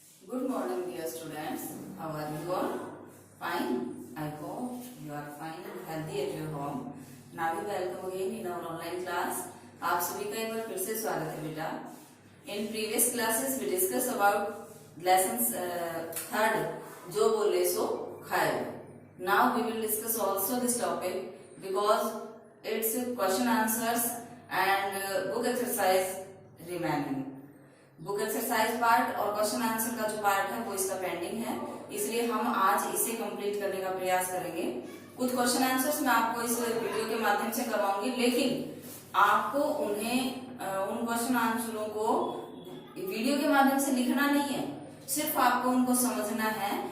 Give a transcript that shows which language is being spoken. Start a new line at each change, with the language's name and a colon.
English: Good morning, dear students. How are you all? Fine. I hope you are fine and healthy at your home. Now we welcome again in our online class.
Hindi: आप सभी का एक बार फिर से स्वागत है बेटा.
English: In previous classes we discussed about lessons third जो बोले सो खाए. Now we will discuss also this topic because it's question answers and book exercise remaining.
Hindi: Book exercise part और क्वेश्चन आंसर का जो पार्ट है वो इसका पेंडिंग है, इसलिए हम आज इसे कंप्लीट करने का प्रयास करेंगे. कुछ क्वेश्चन आंसर्स मैं आपको इस वीडियो के माध्यम से करवाऊंगी, लेकिन आपको उन्हें उन क्वेश्चन आंसरों को वीडियो के माध्यम से लिखना नहीं है, सिर्फ आपको उनको समझना है.